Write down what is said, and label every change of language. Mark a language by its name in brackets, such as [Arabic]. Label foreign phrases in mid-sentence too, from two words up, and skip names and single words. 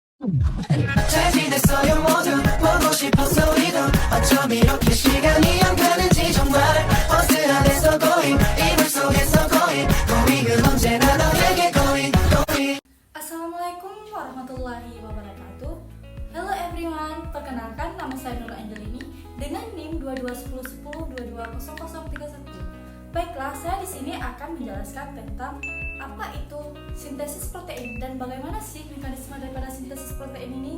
[Korean] 잘 지냈어요 모두 보고 싶어서 우리도 어쩜 이렇게 시간이 안 가는지 정말 버스 안에서 고잉 이불 속에서 고잉은 언제나 너에게 고잉. [Arabic] السلام عليكم ورحمة الله وبركاته. [English] Hello everyone, [Indonesian] perkenalkan nama saya Nur Angelini dengan NIM 221010220031. Baiklah, saya di sini akan menjelaskan tentang apa itu sintesis protein dan bagaimana sih mekanisme daripada sintesis protein ini.